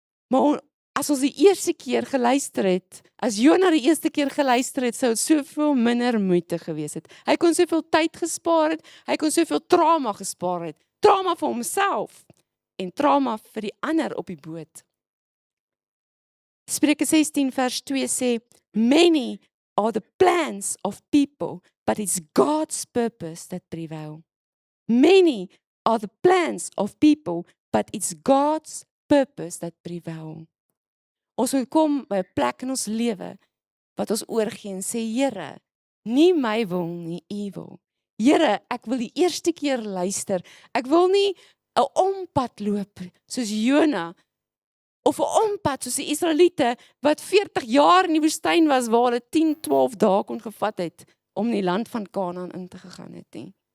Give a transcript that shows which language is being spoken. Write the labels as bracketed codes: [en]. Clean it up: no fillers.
[af] Maar as ons die eerste keer geluister het, as Jona die eerste keer geluister het, sou dit soveel minder moeite gewees het. Hy kon soveel tyd gespaar het, hy kon soveel trauma gespaar het. Trauma vir homself en trauma vir die ander op die boot. Spreuke 16 vers 2 sê, [en] many are the plans of people, but it's God's purpose that prevail. Many are the plans of people, but it's God's purpose that prevail. [af] Ons moet kom by 'n plek in ons lewe wat ons oorgee en sê, Here, nie my wil nie, U wil. Here, ek wil die eerste keer luister. Ek wil nie 'n ompad loop soos Jona of 'n ompad soos die Israeliete wat 40 jaar in die woestyn was waar hulle 10, 12 dae kon gevat het om die land van Kanaan in te gegaan het nie.